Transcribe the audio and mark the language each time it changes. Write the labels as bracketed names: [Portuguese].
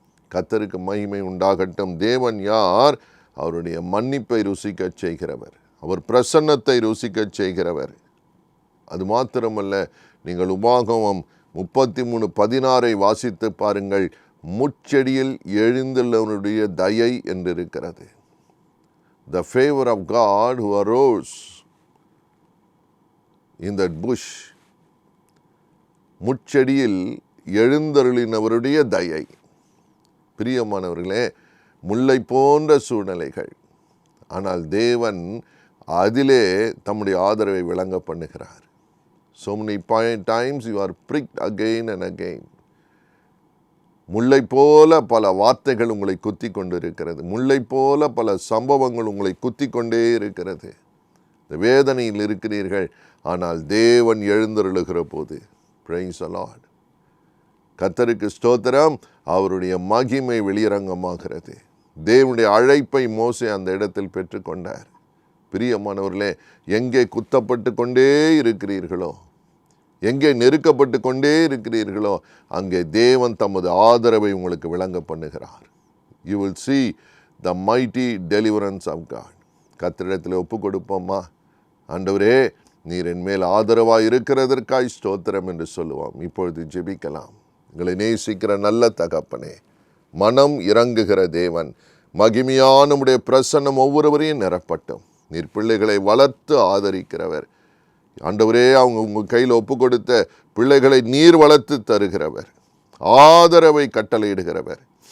[Tamil] கர்த்தருக்கு மகிமை உண்டாகட்டும். தேவன் யார்? அவருடைய மன்னிப்பை ருசிக்கச் செய்கிறவர், அவர் பிரசன்னத்தை ருசிக்கச் செய்கிறவர். அது மாத்திரமல்ல, நீங்கள் உபாகமம் 33:16 வாசித்து பாருங்கள். முட்செடியில் எழுந்துள்ளவனுடைய தயை என்று இருக்கிறது. [English] The favor of God who arose in that bush. [Tamil] முட்செடியில் எழுந்தருளினவருடைய தயை. பிரியமானவர்களே, முல்லை போன்ற சூழ்நிலைகள், ஆனால் தேவன் அதிலே தம்முடைய ஆதரவை விளங்க பண்ணுகிறார். [English] So many times you are pricked again and again. [Tamil] முல்லை போல பல வார்த்தைகள் உங்களை குத்தி கொண்டு இருக்கிறது. முல்லை போல பல சம்பவங்கள் உங்களை குத்தி கொண்டே இருக்கிறது. இந்த வேதனையில் இருக்கிறீர்கள், ஆனால் தேவன் எழுந்தருளுகிற போது, [English] praise the Lord, [Tamil] கர்த்தருக்கு ஸ்தோத்திரம், அவருடைய மகிமை வெளியரங்கமாகிறது. தேவனுடைய அழைப்பை மோசே அந்த இடத்தில் பெற்றுக்கொண்டார். பிரியமானவர்களே, எங்கே குத்தப்பட்டு கொண்டே இருக்கிறீர்களோ, எங்கே நெருக்கப்பட்டு கொண்டே இருக்கிறீர்களோ, அங்கே தேவன் தமது ஆதரவை உங்களுக்கு விளங்க பண்ணுகிறார். [English] You will see the mighty deliverance of God. [Tamil] கர்த்தரிடத்தில் ஒப்பு கொடுப்போமா? ஆண்டவரே, நீர் என் மேல் ஆதரவாக இருக்கிறதற்காய் ஸ்தோத்திரம் என்று சொல்லுவோம். இப்பொழுது ஜெபிக்கலாம். எங்களை நேசிக்கிற நல்ல தகப்பனே, மனம் இறங்குகிற தேவன், மகிமையான உம்முடைய பிரசன்னம் ஒவ்வொருவரையும் நிரப்பட்டும். நீர் பிள்ளைகளை வளர்த்து ஆதரிக்கிறவர். ஆண்டவரே, அவங்க உங்கள் கையில் ஒப்பு கொடுத்த பிள்ளைகளை நீர் வளர்த்து தருகிறவர், ஆதரவை கட்டளையிடுகிறவர்.